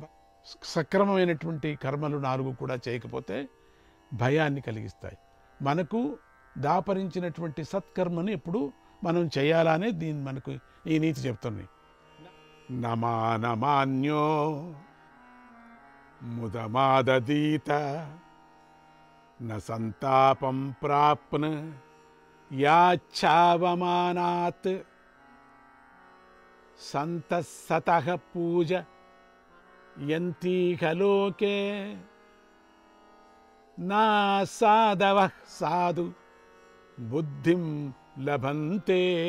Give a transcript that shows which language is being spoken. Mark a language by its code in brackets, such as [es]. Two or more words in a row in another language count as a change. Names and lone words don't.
[te] సక్రమమైనటువంటి కర్మలు 4 కూడా చేయకపోతే భయాన్ని కలిగిస్తాయి. మనకు దాపరించినటువంటి సత్కర్మను ఎప్పుడు మనం చేయాలనే దీన్ని మనకు ఈ నీతి చెప్తుంది. [sa] नमानमान्यो मुदमादीत न संतापं प्राप्न याच्छावमानात् संतः सतः पूज यन्तीह लोके ना साधवः साधु बुद्धिं लभन्ते